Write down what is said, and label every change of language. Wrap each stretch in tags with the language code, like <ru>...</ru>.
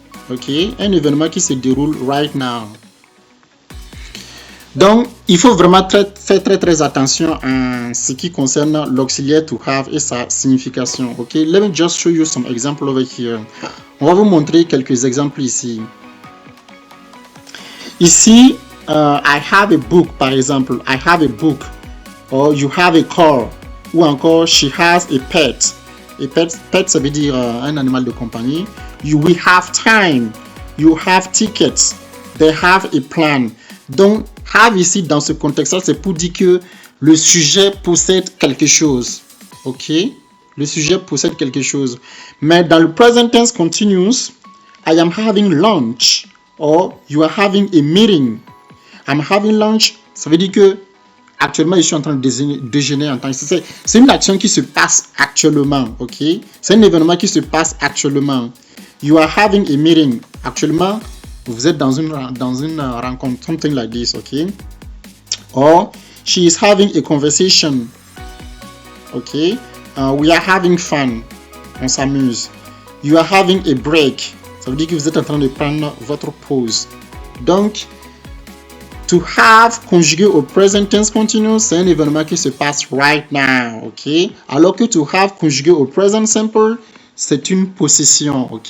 <fr>Ok, un événement qui se déroule</fr> <en>right now.</en> <fr>Donc, il faut vraiment faire très attention en ce qui concerne l'auxiliaire to have et sa signification.</fr> <en>Ok, let me just show you some examples over here.</en> <fr>On va vous montrer quelques exemples ici.</fr> <en>Ici, I have a book,</en> <fr>par exemple.</fr> <en>I have a book. Or you have a car.</en> <fr>Ou encore,</fr> <en>she has a pet.</en> <fr>Et pet, ça veut dire un animal de compagnie.</fr> <en>We have time. You have tickets. They have a plan.</en> <fr>Donc, have ici, dans ce contexte-là, c'est pour dire que le sujet possède quelque chose. Ok? Le sujet possède quelque chose. Mais dans le</fr> <en>present tense continuous, I am having lunch. Or you are having a meeting. I'm having lunch.</en> <fr>Ça veut dire que actuellement, je suis en train de déjeuner en tant que... C'est une action qui se passe actuellement, ok? C'est un événement qui se passe actuellement.</fr> <en>You are having a meeting.</en> <fr>Actuellement, vous êtes dans une rencontre,</fr> <en>something like this,</en> <fr>ok?</fr> <en>Or, she is having a conversation, ok? We are having fun.</en> <fr>On s'amuse.</fr> <en>You are having a break.</en> <fr>Ça veut dire que vous êtes en train de prendre votre pause. Donc, to have conjugué au present tense continuous, c'est un événement qui se passe</fr> <en>right now,</en> <fr>ok? Alors que to have conjugué au present simple, c'est une possession, ok?</fr>